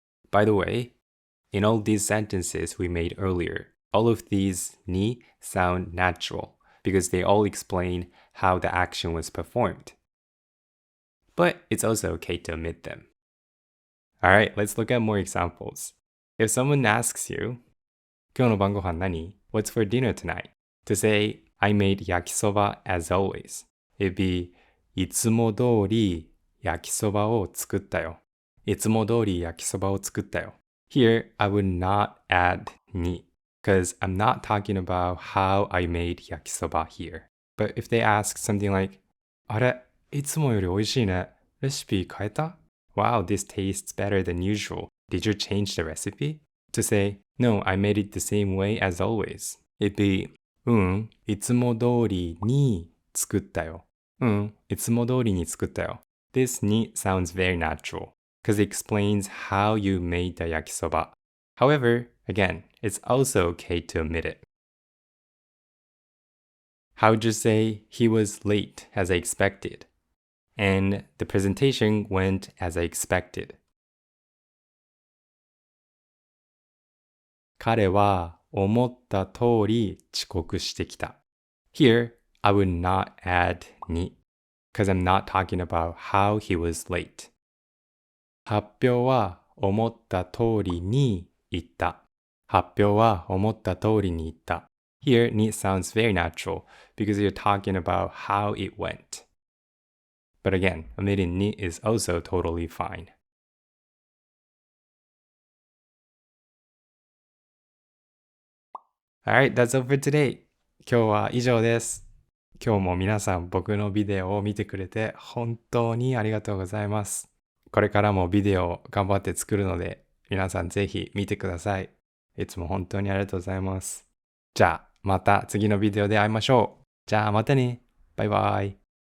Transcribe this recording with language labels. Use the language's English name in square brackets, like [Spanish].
[English] By the way, in all these sentences we made earlier, all of these ni sound natural because they all explain how the action was performed. But it's also okay to omit them. Alright, let's look at more examples. If someone asks you, [Japanese] 今日の晩ご飯何? [English] What's for dinner tonight? To say, I made yakisoba as always. It'd be, [Japanese] いつも通り焼きそばを作ったよ。いつも通り焼きそばを作ったよ。 [English] Here, I would not add ni, because I'm not talking about how I made yakisoba here. But if they ask something like, [Japanese] あれ、いつもより美味しいね。レシピ変えた? [English] Wow, this tastes better than usual. Did you change the recipe? To say, no, I made it the same way as always. It'd be, [Japanese] いつも通りに作ったよ。いつも通りに作ったよ。 [English] This ni sounds very natural, because it explains how you made the yakisoba. However, again, it's also okay to omit it. How would you say he was late as I expected? And the presentation went as I expected. [Japanese] 彼は思った通り遅刻してきた. [English] Here, I would not add ni, because I'm not talking about how he was late. [Japanese] 発表は思った通りに言った. 発表は思った通りに言った. [English] Here, ni sounds very natural because you're talking about how it went. But again, omitting ni is also totally fine. Alright, that's all for today. [Japanese] 今日は以上です。今日も皆さん僕のビデオを見てくれて本当にありがとうございます。これからもビデオを頑張って作るので皆さんぜひ見てください。いつも本当にありがとうございます。じゃあまた次のビデオで会いましょう。じゃあまたね。バイバイ。